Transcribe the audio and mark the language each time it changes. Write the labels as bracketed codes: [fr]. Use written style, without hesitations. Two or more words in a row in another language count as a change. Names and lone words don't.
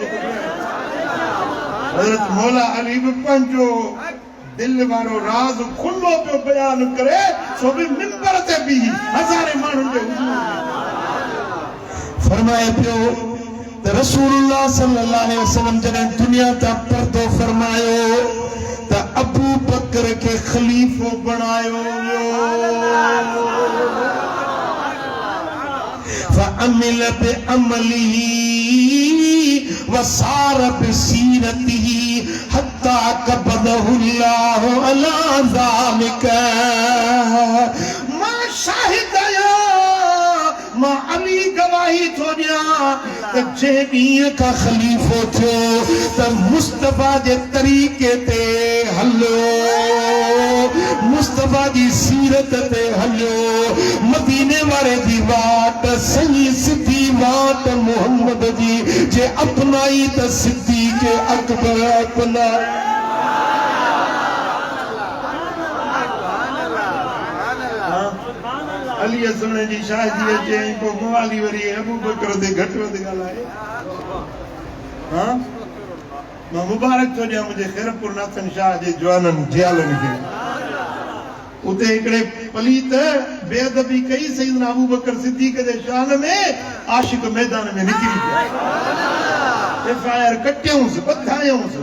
[sd] हज़रत मौला अली बि पंहिंजो दिल वारो राज़ खुलो पियो बयान करे, सो बि मिंबर ते बि हज़ारे माण्हुनि जे हुज़ूर में फरमाए पियो त रसूलुल्लाह [ar] صلى الله عليه وسلم [sd] जॾहिं दुनिया तां पर्दो फरमायो त अबू बकर खे ख़लीफ़ो बणायो वियो। [ar] فعمل بعمله وسار بسيرته حتى قبضه الله على ذلك. [sd] मां शाहिद आहियां, मां अली गवाही थो ॾियां त जंहिं ॾींहं खां ख़लीफ़ो थियो त मुस्तफ़ा जे तरीक़े ते हलियो, मुस्तफ़ा जी सीरत ते हलियो, मदीने वारे जी वाट सही सिधी वाट मोहम्मद जी जे अपनाई त सिद्दीक़ अकबर अपनाई। अली सुने जी शादी चई को मवाली वरी अबू बकर दे घट वध ॻाल्हाए। हां मां मुबारक थो ॾियां मुंहिंजे खैरपुर नाथन शाह जे जवाननि जियालनि खे। उते हिकिड़े पलीत बेअदबी कई सईदना अबू बकर सिद्दीक़ जे शान में, आशिक मैदान में निकिरी पिया, एफआईआर कटियूंसि, ॿधायूंसि।